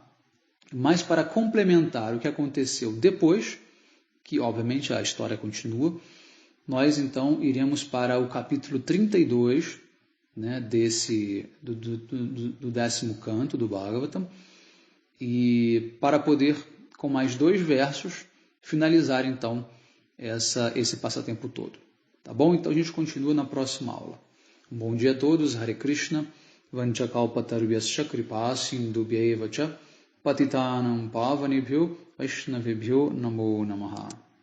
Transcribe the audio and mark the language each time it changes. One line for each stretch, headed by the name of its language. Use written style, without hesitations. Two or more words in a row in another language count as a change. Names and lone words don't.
Portuguese: Mas para complementar o que aconteceu depois, que obviamente a história continua, nós então iremos para o capítulo 32, né, do 10º canto do Bhagavatam, e para poder, com mais 2 versos, finalizar então esse passatempo todo. Tá bom? Então a gente continua na próxima aula. Um bom dia a todos,
Sanskrit: हरे कृष्ण, वाञ्छाकल्पतरुभ्यश्च कृपासिन्धुभ्य एव च पतितानां पावनेभ्यो वैष्णवेभ्यो नमो नमः.